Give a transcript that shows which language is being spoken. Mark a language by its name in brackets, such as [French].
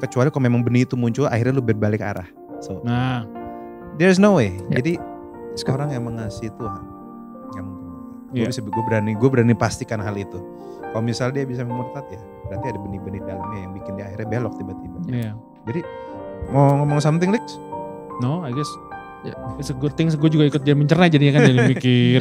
[Indonesian] Kecuali kalau memang benih itu muncul, akhirnya lu berbalik arah. So, Nah, [English] there's no way. [Indonesian] Ya. Jadi orang yang mengasihi Tuhan nggak mungkin murtad. Ya. Gue berani pastikan hal itu. Kalau misalnya dia bisa murtad ya, berarti ada benih-benih dalamnya yang bikin dia akhirnya belok tiba-tiba. iya. Jadi mau ngomong something Lex? [English] No, I guess it's a good thing. [Indonesian] Gue juga ikut dia mencerna jadinya kan jadi mikir.